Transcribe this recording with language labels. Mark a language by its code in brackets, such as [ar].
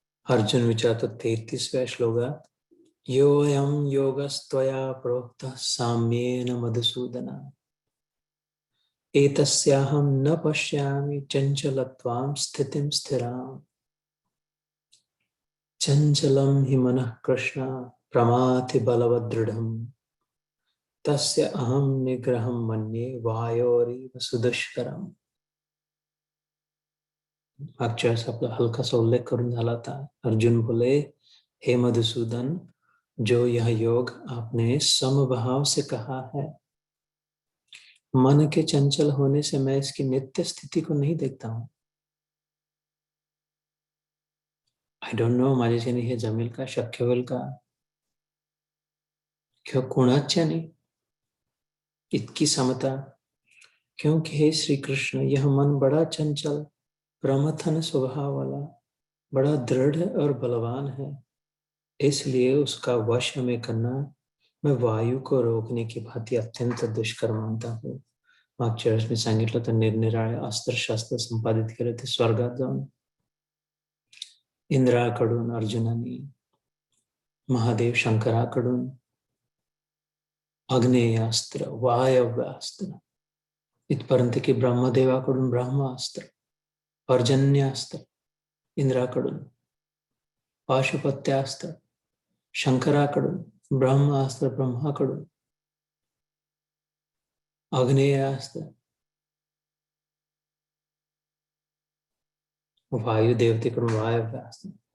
[mr] अर्जुन विचारतो 33व्या श्लोकात, [sa] योऽयं योगस्त्वया प्रोक्तः साम्येन मधुसूदन एतस्याहं न पश्यामि चञ्चलत्वां स्थितिं स्थिराम् चञ्चलं हि मनः कृष्ण प्रमाथि बलवदृढम् तस्य अहं निग्रहं मन्ये वायोरिव सुदुष्करम्. [mr] मागच्या वेळेस आपला हलकासा उल्लेख करून झाला था. [hi] अर्जुन बोले, हे मधुसूदन, जो यह योग आपने समभाव से कहा है, मन के चंचल होने से मैं इसकी नित्य स्थिति को नहीं देखता हूं. [en] I don't know [mr] माझ्याच्याने हे जमेल का, शक्य होईल का, किंवा कोणाच्याने इतकी समता. [hi] क्योंकि हे श्री कृष्ण, यह मन बड़ा चंचल प्रमथन स्वभाव वाला, बड़ा दृढ़ और बलवान है, इसलिए उसका वश में करना मैं वायू को रोकने की भांति अत्यंत दुष्कर मानता हूँ. [mr] मागच्या वेळेस मी सांगितलं तर निरनिराळे अस्त्रशास्त्र संपादित केले ते स्वर्गात जाऊन इंद्राकडून अर्जुनाने, महादेव शंकराकडून अग्नेयास्त्र, वायव्यास्त्र, इथपर्यंत की ब्रह्मदेवाकडून ब्रह्मास्त्र, पर्जन्यास्त्र इंद्राकडून, पाशुपत्यास्त्र शंकराकडून, ब्रह्मास्त्र ब्रह्माकडून, अग्नेयास्त्र वायुदेवतेकडून, वायव्यास्त्र.